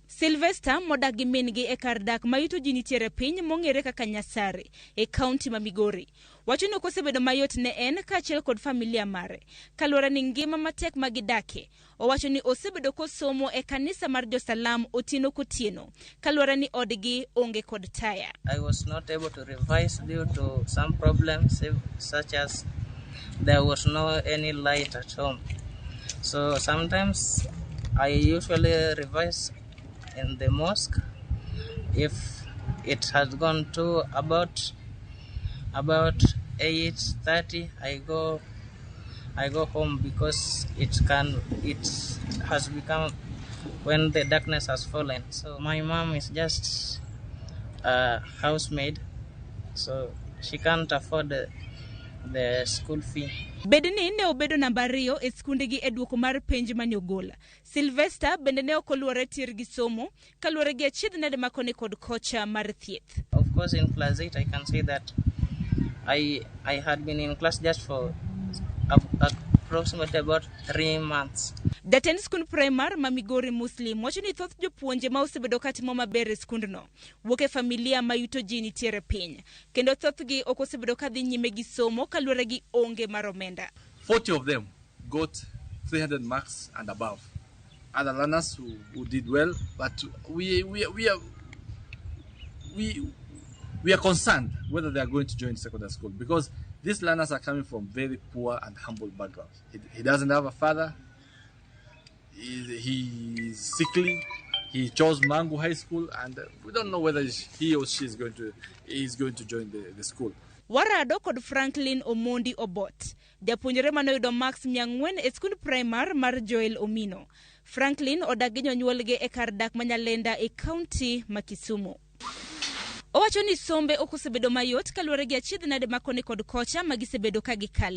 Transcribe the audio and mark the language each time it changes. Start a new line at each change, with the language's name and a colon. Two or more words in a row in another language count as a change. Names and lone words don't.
Luo (Kenya and Tanzania): Sylvester modak gi min-gi e kar dak ma yuto ji nitiere piny mong'ere kaka Nyasari e kaunti ma Migori, wacho ni okosebedo mayot ne en kaachiel kod familia mare kaluwore ni ngima matek ma gidake. Owacho ni osebedo kosomo e kanisa mar Josalam otieno kotieno kaluwore ni odgi onge kod taya.
English: I was not able to revise due to some problems such as there was no any light at home. So sometimes I usually revise in the mosque. If it has gone to about 8:30, I go home because it has become when the darkness has fallen. So my mom is just a housemaid, so she can't afford the school fee.
Luo (Kenya and Tanzania): Bedni ne obedo namba 2 e skundegi e duoko mar penj mane ogola. Sylvester bende ne okoluore tir gi somo kaluore gi achiedh nade makoni kod kocha mar thieth.
English: Of course, in class 8 I can say that I had been in class just for approximately about 3 months.
Luo (Kenya and Tanzania): Jatend skund primar ma Migori Muslim wacho ni thoth jopuonje ma osebedo katimo maber e skundno wuok e familia ma yuto ji nitiere piny, kendo thothgi ok osebedo kadhi nyime gi somo kaluwore gi onge mar omenda.
English: 40 of them got 300 marks and above. Other learners who did well, but we are concerned whether they are going to join secondary school because these learners are coming from very poor and humble backgrounds. He doesn't have a father. He is sickly. He chose Mangu High School, and we don't know whether he or she is going to join the school.
Luo (Kenya and Tanzania): Warado kod Franklin Omondi Obot, japuonjre mane oyudo max 400 e skund primar mar Joel Omino. Franklin odak gi jonyuolge e kar dak Manyalenda e kaunti ma Kisumu. Owacho ni sombe ok osebedo mayot kaluwore gi achiedh nade makoni kod kocha magisebedo ka gikale.